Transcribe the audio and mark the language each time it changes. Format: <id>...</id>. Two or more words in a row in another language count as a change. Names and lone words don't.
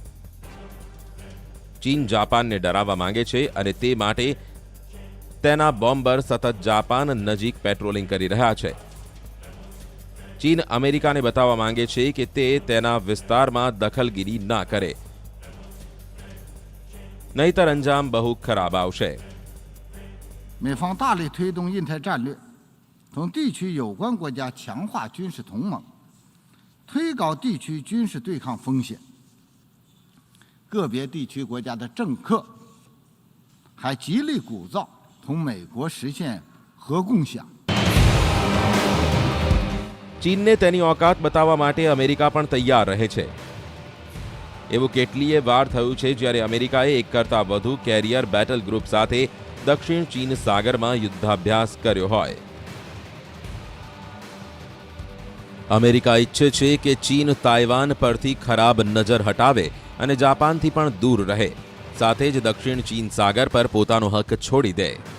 <gu>ચીન જાપાનને ડરાવવા માંગે છે અને તે માટે તેના બોમ્બર સતત જાપાન નજીક પેટ્રોલિંગ કરી રહ્યા છે. ચીન અમેરિકાને બતાવવા માંગે છે કે તે તેના વિસ્તારમાં દખલગીરી ના કરે, નહીતર અંજામ બહુ ખરાબ આવશે.</gu> <zh>美方大力推动印太战略，同地区有关国家强化军事同盟，推高地区军事对抗风险。个别地区国家的政客还极力鼓噪同美国实现核共享。</zh> <gu>ચીનને તેની ઓકાત બતાવવા માટે અમેરિકા પણ તૈયાર રહે છે. એવું કેટલીય વાર થયું છે જ્યારે અમેરિકાએ એક કરતાં વધુ કેરિયર બેટલ ગ્રુપ સાથે દક્ષિણ ચીન સાગરમાં યુદ્ધાભ્યાસ કર્યો હોય. અમેરિકા ઈચ્છે છે કે ચીન તાઇવાન પરથી ખરાબ નજર હટાવે અને જાપાનથી પણ દૂર રહે, સાથે જ દક્ષિણ ચીન સાગર પર પોતાનો હક છોડી દે.</gu>